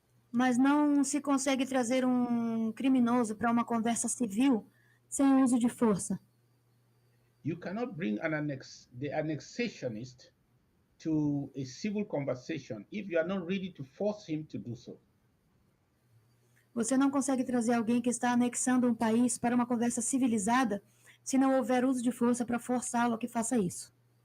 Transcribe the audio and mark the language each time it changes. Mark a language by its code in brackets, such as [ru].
[pt] Mas não se consegue trazer um criminoso para uma conversa civil sem o uso de força. [en] You cannot bring the annexationist to a civil conversation if you are not ready to force him to do so. [pt] Você não consegue trazer alguém que está anexando um país para uma conversa civilizada se não houver uso de força para forçá-lo a que faça isso.